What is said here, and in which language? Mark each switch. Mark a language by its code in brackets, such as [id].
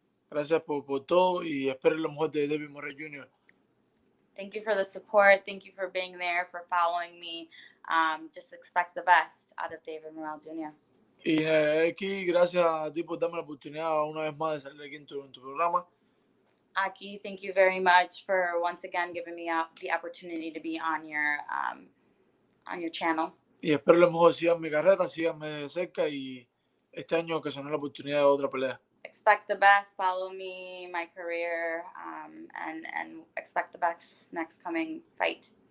[es] Gracias por todo y espero lo mejor de David Morrell Jr. [en] Thank you for the support. Thank you for being there, for following me. Just expect the best out of David Morrell Jr. [es] Y aquí, gracias a ti por darme la oportunidad una vez más de salir aquí en tu programa. [en] AKHi, thank you very much for once again giving me the opportunity to be on your channel. [es] Y espero lo mejor, sigan mi carrera, síganme de cerca y este año que se me la oportunidad de otra pelea. [en] Expect the best, follow me, my career, and expect the best next coming fight.